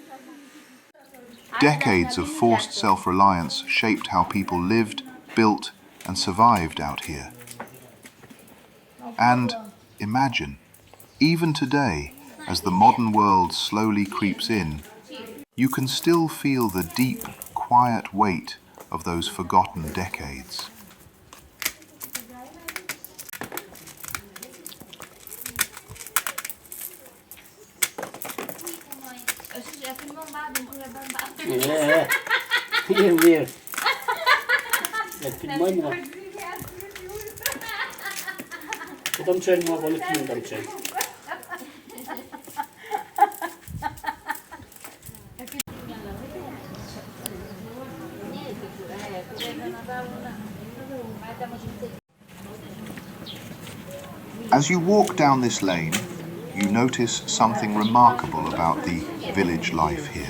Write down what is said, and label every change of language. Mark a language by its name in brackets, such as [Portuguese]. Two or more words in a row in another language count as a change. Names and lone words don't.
[English] Decades of forced self-reliance shaped how people lived, built, and survived out here. And imagine, even today, as the modern world slowly creeps in, you can still feel the deep, quiet weight of those forgotten decades. [Albanian] Mirë. E filmoj mua. Po të më qenë mua, po në film të më qenë. [English] As you walk down this lane, you notice something remarkable about the village life here.